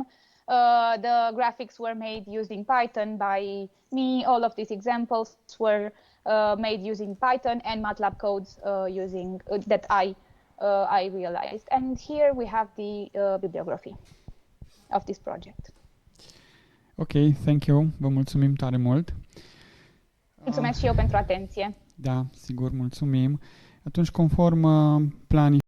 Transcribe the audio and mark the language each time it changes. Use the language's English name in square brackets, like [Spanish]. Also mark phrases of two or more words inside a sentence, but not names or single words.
[English] The graphics were made using Python by me. All of these examples were made using Python and MATLAB codes using that I realized. And here we have the bibliography of this project. Ok, thank you. [Romanian] Vă mulțumim tare mult. Mulțumesc și eu pentru atenție. Da, sigur, mulțumim. Atunci, conform planificării